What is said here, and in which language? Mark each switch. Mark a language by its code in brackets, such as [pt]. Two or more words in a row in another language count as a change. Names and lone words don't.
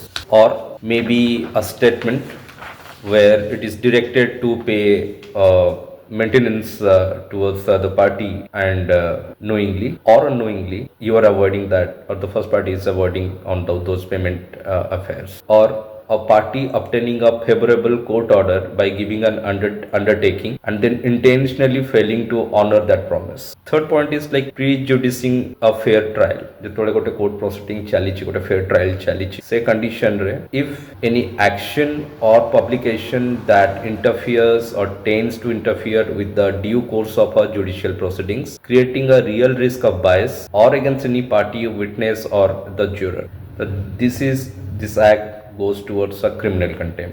[en] or maybe a statement where it is directed to pay maintenance towards the party, and knowingly or unknowingly you are avoiding that, or the first party is avoiding on those payment affairs, or a party obtaining a favorable court order by giving an undertaking and then intentionally failing to honor that promise. Third point is like prejudicing a fair trial. [or] ଯେତେବେଳେ ଗୋଟେ [en] court proceeding [or] ଚାଲିଛି, ଗୋଟେ [en] fair trial [or] ଚାଲିଛି, ସେ [en] condition ରେ if any action or publication that interferes or tends to interfere with the due course of a judicial proceedings, creating a real risk of bias or against any party, witness, or the juror, this act goes towards a criminal contempt.